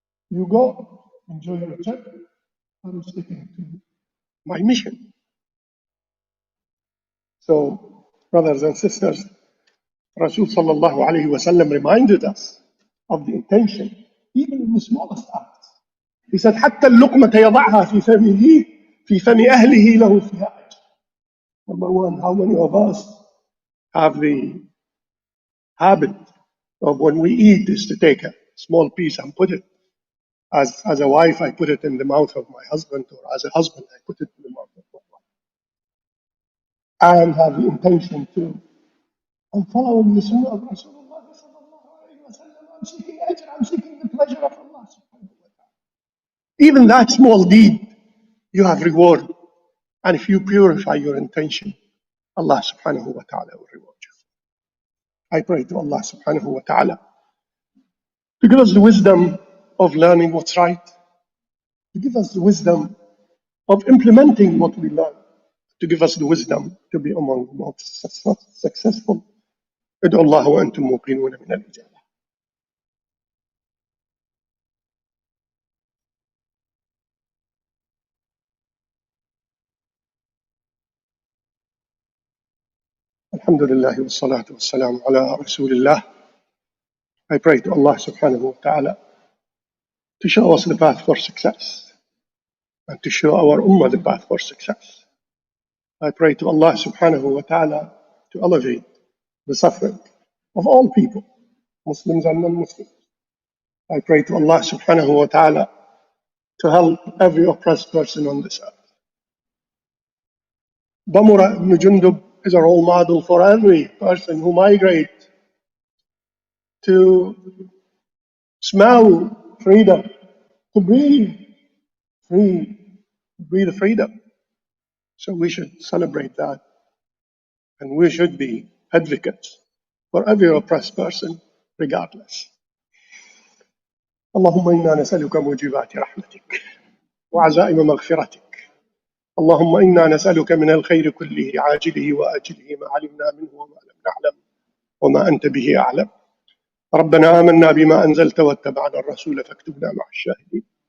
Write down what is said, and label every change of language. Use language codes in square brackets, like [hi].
[en] You go, enjoy your trip. I'm sticking to my mission. So, brothers and sisters, Rasul sallallahu alayhi wasallam reminded us of the intention, even in the smallest acts. [ar] He said, حتى اللقمة يضعها في فم أهله له فيها أجر. [en] Number one, how many of us have the habit of when we eat is to take a small piece and put it, as a wife, I put it in the mouth of my husband, or as a husband, I put it in the mouth of my wife, and have the intention to, I'm following the sunnah of Rasulullah sallallahu alayhi wa sallam. I'm seeking ajr, I'm seeking the pleasure of Allah subhanahu wa ta'ala. Even that small deed, you have reward. And if you purify your intention, Allah subhanahu wa ta'ala will reward you. I pray to Allah subhanahu wa ta'ala to give us the wisdom of learning what's right, to give us the wisdom of implementing what we learn, to give us the wisdom to be among the most successful. [ar] ادعوا الله وأنتم موقنون من الإجابة. الحمد لله والصلاة والسلام على رسول الله. [en] I pray to Allah subhanahu wa ta'ala to show us the path for success and to show our ummah the path for success. I pray to Allah subhanahu wa ta'ala to elevate the suffering of all people, Muslims and non-Muslims. I pray to Allah subhanahu wa ta'ala to help every oppressed person on this earth. Damura ibn Jundub is a role model for every person who migrates to smell freedom, to breathe freedom. So we should celebrate that, and we should be advocates for every oppressed person, regardless. [ar] اللهم إنا نسألك موجبات رحمتك وعزائم مغفرتك. اللهم إنا نسألك من الخير كله عاجله وآجله ما علمنا منه وما لم نعلم وما أنت به أعلم. ربنا آمنا بما أنزلت واتبعنا الرسول فاكتبنا مع الشاهدين.